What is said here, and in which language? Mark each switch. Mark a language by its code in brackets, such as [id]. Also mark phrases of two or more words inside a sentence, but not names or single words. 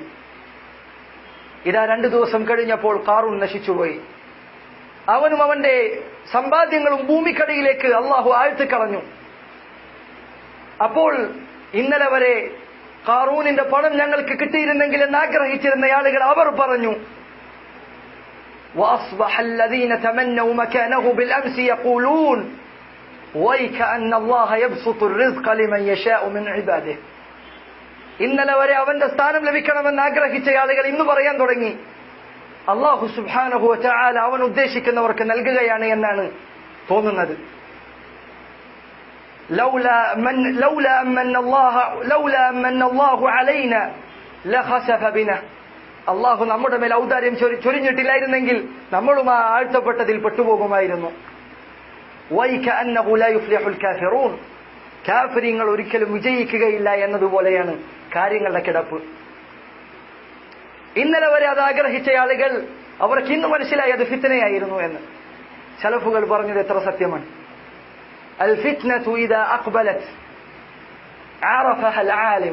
[ml] ഇതാ 2 ദിവസം കഴിഞ്ഞപ്പോൾ ഖാറൂൻ നശിച്ചുപോയി. അവനും അവന്റെ സമ്പാദ്യങ്ങളും ഭൂമിക്കടിയിലേക്ക് അള്ളാഹു ആഴ്ത്തിക്കളഞ്ഞു. അപ്പോൾ ഇന്നലെ വരെ ഖാറൂനിന്റെ പണം ഞങ്ങൾക്ക് കിട്ടിയിരുന്നെങ്കിൽ എന്ന് ആഗ്രഹിച്ചിരുന്ന ആളുകൾ അവർ പറഞ്ഞു, [ar] وأصبح الذين تمنوا مكانه بالأمس يقولون ويكأن الله يبسط الرزق لمن يشاء من عباده. [ml] ഇന്നലെ വരെ അവന്റെ സ്ഥാനം ലഭിക്കണമെന്ന് ആഗ്രഹിച്ച ആളുകൾ ഇന്ന് പറയാൻ തുടങ്ങി, അല്ലാഹു [ar] سبحانه وتعالى [ml] അവൻ ഉദ്ദേശിക്കുന്നവർക്ക് നൽകുകയാണ് എന്നാണ് തോന്നുന്നത്. [ar] لولا أمن الله علينا لخسف بنا. [ml] അള്ളാഹു നമ്മുടെ മേൽ ഔദാര്യം ചൊരിഞ്ഞിട്ടില്ലായിരുന്നെങ്കിൽ നമ്മളും ആ ആഴ്ത്തപ്പെട്ടതിൽ പെട്ടുപോകുമായിരുന്നു. [ar] وَيْكَأَنَّهُ لَا يُفْلِحُ الْكَافِرُونَ. [ml] കാഫിരീങ്ങൾ ഒരിക്കലും വിജയിക്കുകയില്ല എന്നതുപോലെയാണ് കാര്യങ്ങളുടെ കിടപ്പ്. ഇന്നലെ വരെ അത് ആഗ്രഹിച്ച ആളുകൾ അവർക്ക് ഇന്ന് മനസ്സിലായി അത് ഫിത്നയായിരുന്നു എന്ന്. സലഫുകൾ പറഞ്ഞത് എത്ര സത്യമാണ്. [ar] الفتنة إذا أقبلت عرفها العالم.